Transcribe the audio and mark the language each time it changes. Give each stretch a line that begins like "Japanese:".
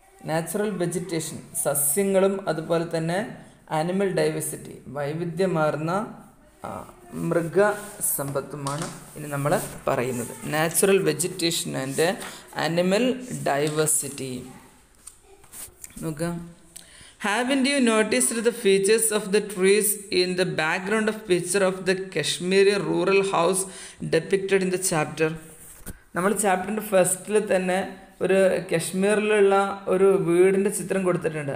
Malayalam: Natural vegetation, സസ്യങ്ങളും അതുപോലെ തന്നെ ആനിമൽ ഡൈവേഴ്സിറ്റി, വൈവിധ്യമാർന്ന മൃഗസമ്പത്തുമാണ് ഇനി നമ്മൾ പറയുന്നത്.
English: Natural vegetation and animal diversity.
Malayalam: നോക്കാം.
English: Haven't you noticed the features of the trees in the background of picture of the Kashmiri rural house depicted in the chapter?
Malayalam: നമ്മൾ ചാപ്റ്ററിൻ്റെ ഫസ്റ്റിൽ തന്നെ ഒരു കശ്മീരിലുള്ള ഒരു വീടിൻ്റെ ചിത്രം കൊടുത്തിട്ടുണ്ട്.